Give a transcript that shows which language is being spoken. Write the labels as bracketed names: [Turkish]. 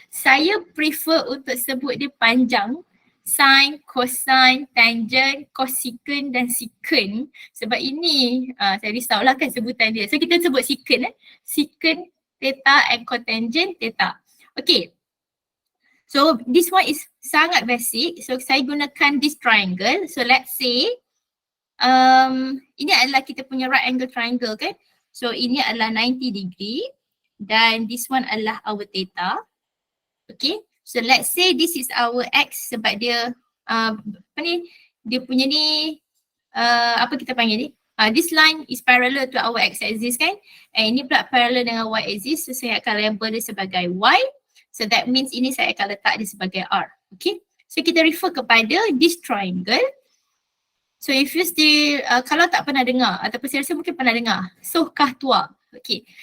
[Malay] Saya prefer untuk sebut dia panjang, sin, cosine, tangent, cosecant dan secant sebab ini saya risaulah kan sebutan dia. So kita sebut secant secant theta [English] and cotangent theta. [Malay] Okay. [English] So this one is [Malay] sangat [English] basic. So [Malay] saya gunakan [English] this triangle. [Malay] So let's say ini adalah kita punya right angle triangle kan. So ini adalah 90 degree dan [English] this one [Malay] adalah [English] our theta. [Malay] Okay. So [English] let's say this is our x [Malay] sebab dia apa ni, dia punya ni apa kita panggil ni? [English] This line is parallel to our x-axis [Malay] kan. And ini pula parallel dengan y-axis. So saya akan label dia sebagai y. So that means ini saya akan letak dia sebagai r. Okay. So kita refer kepada this triangle. [English] So if you still, [Malay] kalau tak pernah dengar ataupun saya rasa mungkin pernah dengar, soh kah tua. Okay.